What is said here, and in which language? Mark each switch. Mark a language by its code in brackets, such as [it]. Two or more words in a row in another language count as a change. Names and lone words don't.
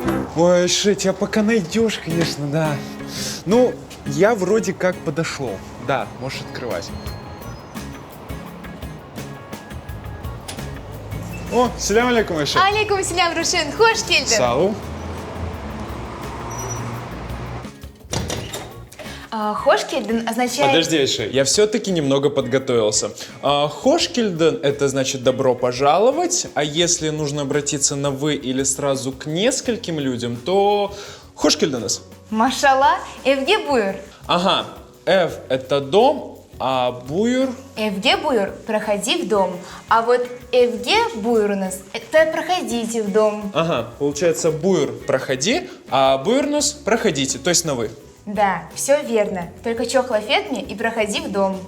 [ru] Ой, Ше, тебя пока найдешь, конечно, да. Ну, я вроде как подошел. Да, можешь открывать. О, [crh] селям алейкум, Айше. Алейкум селям, Рушен. Хош келдің. Сау. Хош келдің [ru] означает... Подожди, Айше, я все-таки немного подготовился. Хошкельден – это значит «добро пожаловать», а если нужно обратиться на «вы» или сразу к нескольким людям, то хошкельденес. [crh] Машалла, евге буйр. [ru] Ага, «эв» – это «дом», а «буйр» [crh] Евге буйр, [ru] проходи в дом. А вот [crh] евге буйрунас, [ru] это проходите в дом. Ага, получается «буйр» – «проходи», а «буйрнус» – «проходите», то есть на «вы». Да, все верно. Только чохлафетми и проходи в дом.